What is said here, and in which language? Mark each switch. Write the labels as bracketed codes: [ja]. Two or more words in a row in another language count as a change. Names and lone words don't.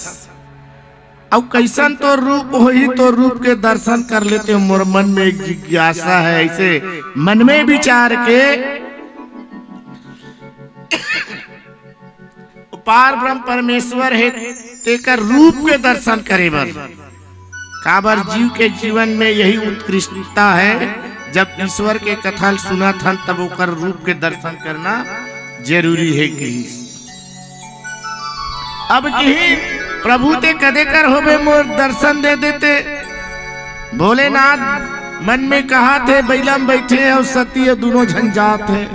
[hne] अब कैसन तो रूप होई तो रूप के दर्शन कर लेते हो। मोर मन में एक जिज्ञासा है, ऐसे मन में विचार के पार ब्रह्म परमेश्वर है तेकर रूप के दर्शन करे बर। काबर जीव के जीवन में यही उत्कृष्टता है, जब ईश्वर के कथा सुना था तब ओकर रूप के दर्शन करना जरूरी है। कि अब कहीं प्रभु ते कदे कर होबे मोर दर्शन दे देते। भोलेनाथ मन में कहा थे बैलम बैठे और सती दोनों झंझात है।